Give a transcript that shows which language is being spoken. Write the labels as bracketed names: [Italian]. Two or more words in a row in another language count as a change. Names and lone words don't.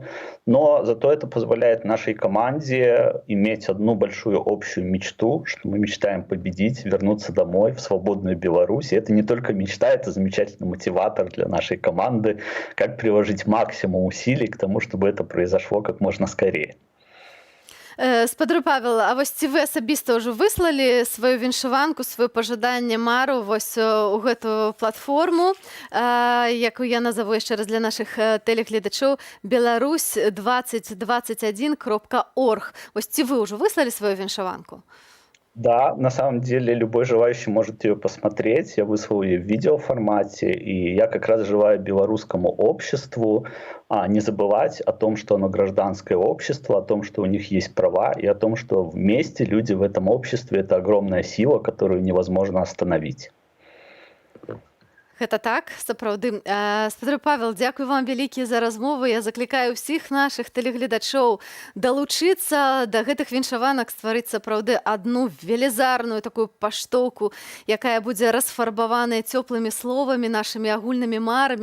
[Russian] Но зато это позволяет нашей команде иметь одну большую общую мечту, что мы мечтаем победить, вернуться домой в свободную Беларусь. И это не только мечта, это замечательный мотиватор для нашей команды, как приложить максимум усилий к тому, чтобы это произошло как можно скорее. [Belarusian] Спадар Павел, а вось ці вы асабіста ўжо выслалі сваю віншаванку, сваё пажаданне, мару вось у гэту платформу, якую я назову яшчэ раз для нашых тэлегледачоў, belarus2021.org. Вось ці вы ўжо выслалі сваю віншаванку? [Russian] Да, на самом деле любой желающий может ее посмотреть. Я выслал ее в видеоформате, и я как раз желаю белорусскому обществу не забывать о том, что оно гражданское общество, о том, что у них есть права, и о том, что вместе люди в этом обществе — это огромная сила, которую невозможно остановить. [Belarusian] Гэта так, сапраўды. Спадар Павел, дзякуй вам вялікі за размову. Я заклікаю ўсіх нашых тэлегледачоў далучыцца да гэтых віншаванак, стварыць сапраўды адну велізарную такую паштоўку, якая будзе расфарбаваная цёплымі словамі, нашымі агульнымі марамі.